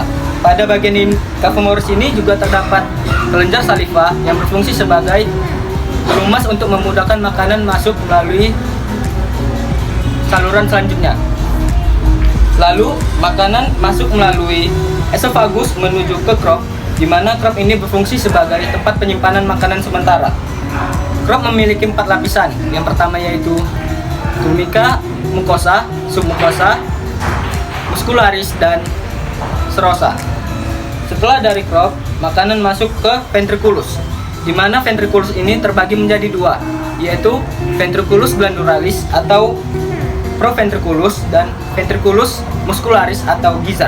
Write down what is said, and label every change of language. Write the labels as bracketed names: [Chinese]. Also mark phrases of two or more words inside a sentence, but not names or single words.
[Indonesian] Pada bagian [Latin] cavum oris [Indonesian] ini juga terdapat kelenjar saliva yang berfungsi sebagai pelumas untuk memudahkan makanan masuk melalui saluran selanjutnya. Lalu makanan masuk melalui esophagus menuju ke crop, di mana crop ini berfungsi sebagai tempat penyimpanan makanan sementara. Crop memiliki 4 lapisan. Yang pertama yaitu [Latin] tunica, mucosa, submucosa, muscularis, [Indonesian] dan serosa. Setelah dari crop, makanan masuk ke ventriculus, di mana ventriculus ini terbagi menjadi 2, yaitu [Latin] ventriculus glandularis [Indonesian] atau proventriculus dan [Latin] ventriculus muscularis [Indonesian] atau gizzard.